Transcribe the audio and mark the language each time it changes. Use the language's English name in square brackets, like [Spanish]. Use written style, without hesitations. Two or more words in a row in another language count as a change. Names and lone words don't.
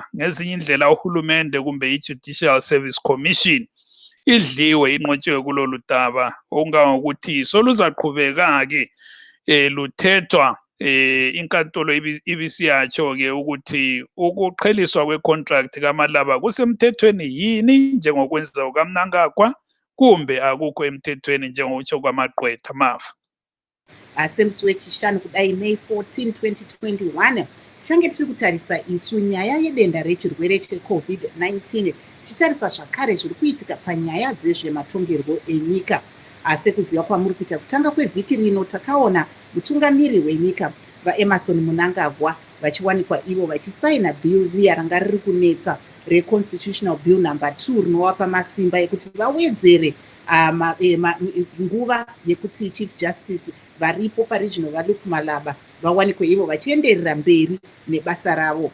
[North Ndebele] Ngezinye indlela uhulumende kumbe i-Judicial Service Commission idliwe, inqotshiwe kulolu daba, okungangokuthi soluzaqhubeka-ke luthethwa inkantolo ibisiyatsho-ke ukuthi ukuqheliswa kwe-contract kaMalaba kusemthethweni yini njengokwenza kukaMnangagwa kumbe akukho emthethweni njengokutsho kwamagqwetha Mafa. [Shona] semswechishanu kudai May 14 2021 tichange tiri kutarisa isu nyaya yedenda rechirwere cheCovid-19 tichitarisa zvakare zviri kuitika panyaya dzezvematongerwo enyika. Asi kuziva kwamuri kuita kutanga kwevhiki rino takaona mutungamiri wenyika vaEmmerson Mnangagwa vachiwanikwa ivo vachisaina bill riya ranga riri kunetsa [English] reconstitutional bill number 2 [Shona] rinovapa masimba ekuti vawedzere nguva yekuti [English] chief justice [Shona] varipo paregional vaLuke Malaba vawanikwe ivo vachienderera mberi nebasa ravo.